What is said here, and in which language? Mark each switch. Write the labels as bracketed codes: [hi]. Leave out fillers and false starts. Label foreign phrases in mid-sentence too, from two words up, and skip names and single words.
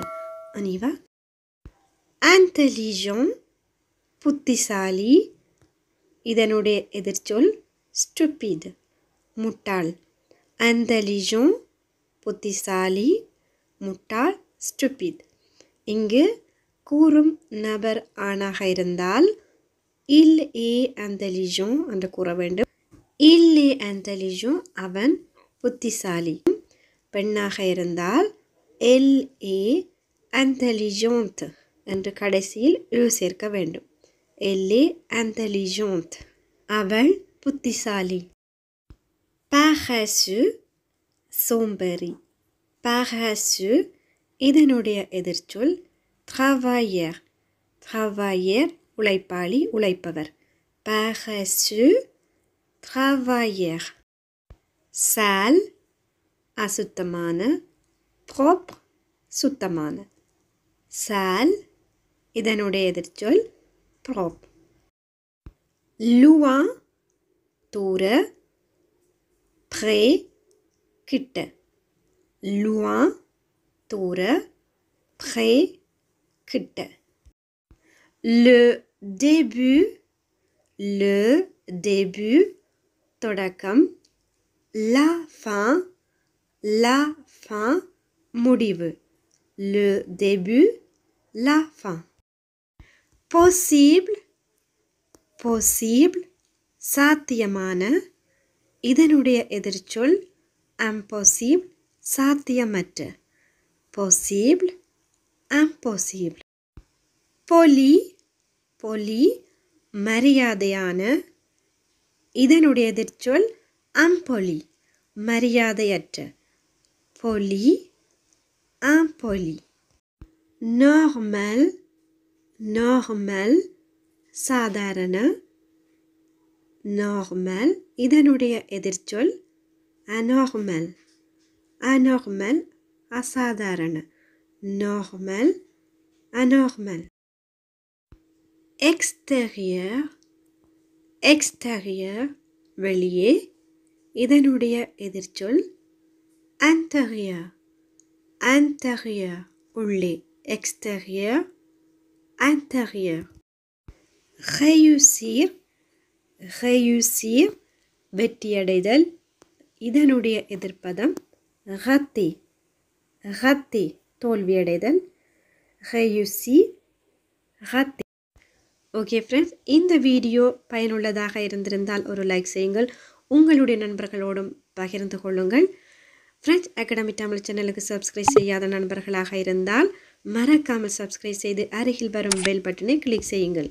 [ta] அனிவா intelligent புத்திசாலி, இதனுடைய எதிர்ச்சொல் stupid முட்டாள். intelligent புத்திசாலி, முட்டாள் stupid. இங்கு கூறும் நபர் ஆணாக இருந்தால் [fr] il est intelligent [ta] என்று கூற வேண்டும். [fr] il est intelligent [ta] அவன் புத்திசாலி. பெண்ணாக இருந்தால் [fr] elle est intelligente [ta] என்று கடைசியில் சேர்க்க வேண்டும். [fr] elle est intelligente [ta] அவள் புத்திசாலி. paresseux சோம்பேறி. paresseux இதனுடைய எதிர்ச்சொல் travailleur. travailleur உழைப்பாளி, உழைப்பவர். [fr] paresseux travailleur. [ta] sale அசுத்தமான, propre சுத்தமான. sale இதனுடைய எதிர்ச்சொல் propre. loin தூர, près கிட்ட. loin தூர, près கிட்ட. [fr] le début தொடக்கம், la fin முடிவு. le début, la fin. [ta] possible சாத்தியமான, இதனுடைய எதிர்ச்சொல் impossible சாத்தியமற்ற. [fr] possible, impossible. [ta] poli மரியாதையான, இதனுடைய எதிர்ச்சொல் impoli மரியாதையற்ற. [fr] poli, impoli. [ta] normal சாதாரண. normal இதனுடைய எதிர்ச்சொல் anormal அசாதாரண. [fr] normal, anormal. [ta] extérieur வெளியே, இதனுடைய எதிர்ச்சொல் intérieur உள்ளே. [fr] extérieur, intérieur. [ta] réussir வெற்றியடைதல், இதனுடைய எதிர்ப்பதம் rater தோல்வியடைதல். [fr] réussir, rater. [en] Okay friends, [ta] இந்த வீடியோ பயனுள்ளதாக இருந்திருந்தால் ஒரு லைக் செய்யுங்கள். உங்களுடைய நண்பர்களோடும் பகிர்ந்து கொள்ளுங்கள். ஃப்ரெஞ்ச் அகாடமி தமிழ் சேனலுக்கு சப்ஸ்கிரைப் செய்யாத நண்பர்களாக இருந்தால் மறக்காமல் சப்ஸ்கிரைப் செய்து அருகில் வரும் [en] bell button [ta] கிளிக் செய்யுங்கள்.